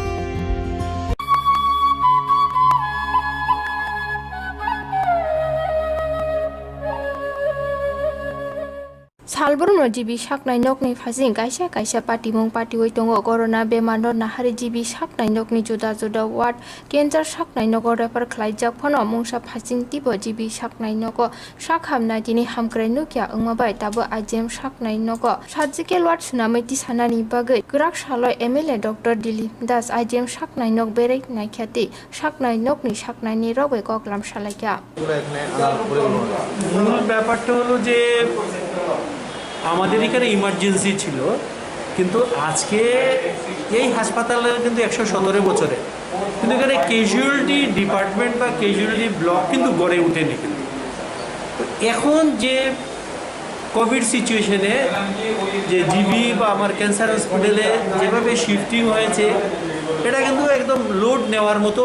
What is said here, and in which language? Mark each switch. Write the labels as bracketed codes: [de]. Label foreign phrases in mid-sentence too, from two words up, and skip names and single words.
[trp] Salbruno jibi saknai nokni phasing kaisa kaisa patimung patiwai tongo corona bemar no nahari jibi saknai nokni juda juda ward cancer saknai nogo refer khlaijak phono mungsa phasing tibo jibi saknai nogo sakhamna dini hamkrai nukya ongmabai tabo ajem saknai nogo [en] surgical ward [trp] sunamai ti sanani bagai grak saloi MLA Dr. Dili Das ajem saknai nok berek naikhati saknai nokni saknai ni robai koklam salaikya [bn] মূল ব্যাপারটা হলো যে আমাদের এখানে ইমার্জেন্সি ছিল কিন্তু আজকে এই হাসপাতালের কিন্তু 117 বছরে কিন্তু এখানে [en] casualty department [bn] বা [en] casualty block [bn] কিন্তু গড়ে ওঠেনি কিন্তু এখন যে [en] Covid situatione [bn] যে জিবি বা আমার [en] cancer hospitale [bn] যেভাবে শিফটিং হয়েছে এটা কিন্তু একদম লোড নেওয়ার মতো